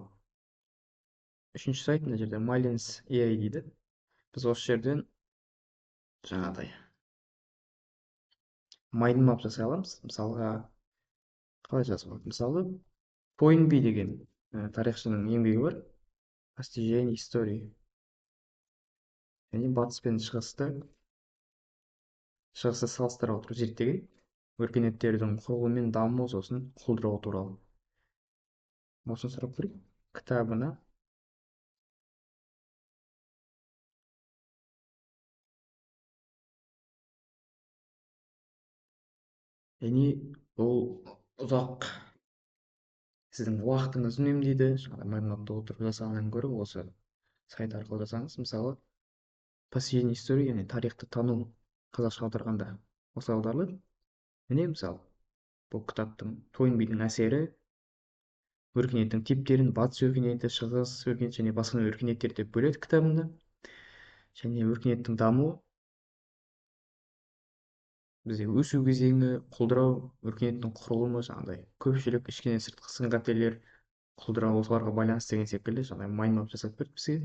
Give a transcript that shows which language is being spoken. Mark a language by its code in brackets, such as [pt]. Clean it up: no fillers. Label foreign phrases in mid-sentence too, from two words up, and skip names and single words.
[kk] Үшінші сайт мына жерде Malins AI дейді. Біз осы жерден жаңағыдай майндмап жасай аламыз. Мысалға қалай жазуға болады? Мысалы Тойнби деген тарихшының еңбегі бар. [ru] Постижение истории. [kk] Және батыс пен шығысты салыстыра отырып зерттеген өркениеттердің құрылуы мен дамуы, сосын құлдырауы туралы. Осыны сұрап көрейік. Кітабына және бұл ұзақ сіздің уақытыңызды үнемдейді. Жаңағыдай майндмапта отырып жасағаннан гөрі осы сайт арқылы жасаңыз. [ru] Мысалы постижение истории, [kk] яғни тарихты тану қазақша аударғанда осылай аударылады. Міне мысалы бұл кітаптың тойнбидің әсері өркениеттің типтерін батыс өркениеті, шығыс өркениеті және басқа өркениеттер деп бөледі кітабында. Және өркениеттің дамуы бізде өсу кезеңі, құлдырау, өркениеттің құрылымы, жаңағыдай көпшілік кішкене сыртқы сын қатерлер, құлдырау, осыларға байланысты деген секілді жаңағыдай майндмап жасап берді бізге.